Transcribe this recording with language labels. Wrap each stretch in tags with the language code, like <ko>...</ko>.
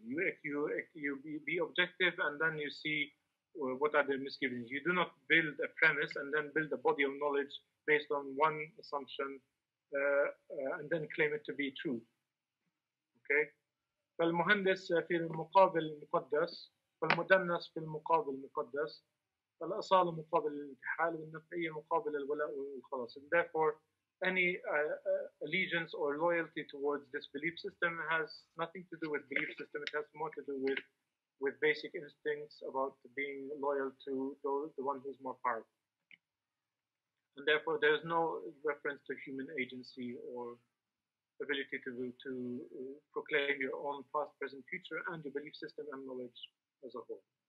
<en>You be objective, and then you see what are the misgivings. You do not build a premise and then build a body of knowledge based on one assumption and then claim it to be true. Okay.</en> <ar>فالمهندس في المقابل المقدس، فالمدنس في المقابل المقدس، فالأصالة مقابل الانتحال، والنفعية مقابل الولاء والخلاص.</ar> <en>And therefore, any allegiance or loyalty towards this belief system has nothing to do with belief system. It has more to do with basic instincts about being loyal to the one who's more powerful. And therefore, there is no reference to human agency or ability to proclaim your own past, present, future, and your belief system and knowledge as a whole.</en>